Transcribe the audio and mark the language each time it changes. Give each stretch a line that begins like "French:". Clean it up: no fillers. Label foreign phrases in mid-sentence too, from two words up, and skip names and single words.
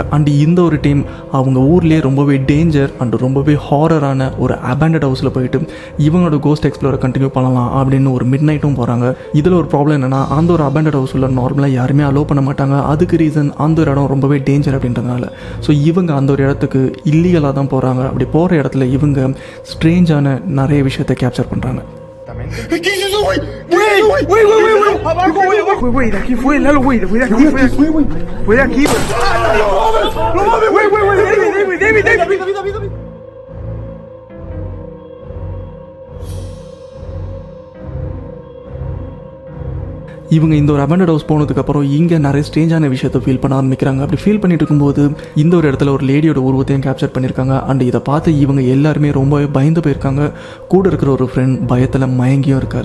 Tamil: அண்ட் இந்த ஒரு டீம் அவங்க ஊர்லேயே ரொம்பவே
English: danger and
Tamil: ரொம்பவே ஹாரரான ஒரு
English: abandoned house
Tamil: போயிட்டு இவங்களோட
English: ghost explore
Tamil: கண்டினியூ பண்ணலாம் அப்படின்னு ஒரு
English: mid night
Tamil: போகிறாங்க. இதில் ஒரு ப்ராப்ளம் என்னென்னா, அந்த ஒரு
English: abandoned house
Tamil: நார்மலாக யாருமே அலோவ் பண்ண மாட்டாங்க. அதுக்கு ரீசன் அந்த ஒரு இடம் ரொம்பவே டேஞ்சர் அப்படின்றதுனால. ஸோ இவங்க அந்த ஒரு இடத்துக்கு இல்லீகலாக தான் போகிறாங்க. அப்படி போகிற இடத்துல இவங்க ஸ்ட்ரேஞ்சான நிறைய விஷயத்தை கேப்சர் பண்ணுறாங்க.
Spanish: Güey, de aquí fue, Lalo, güey, fue de aquí, fue de aquí. No mames, güey, David.
Tamil: இவங்க இந்த ஒரு
English: abandoned house
Tamil: போனதுக்கப்புறம் இங்கே நிறைய ஸ்ட்ரேஞ்சான விஷயத்தை ஃபீல் பண்ண ஆரம்பிக்கிறாங்க. அப்படி ஃபீல் பண்ணிட்டு இருக்கும்போது இந்த ஒரு இடத்துல ஒரு லேடியோட உருவத்தையும் கேப்சர் பண்ணியிருக்காங்க. அண்ட் இதை பார்த்து இவங்க எல்லாருமே ரொம்பவே பயந்து போயிருக்காங்க. கூட இருக்கிற ஒரு ஃப்ரெண்ட் பயத்தில் மயங்கியும் இருக்கார்.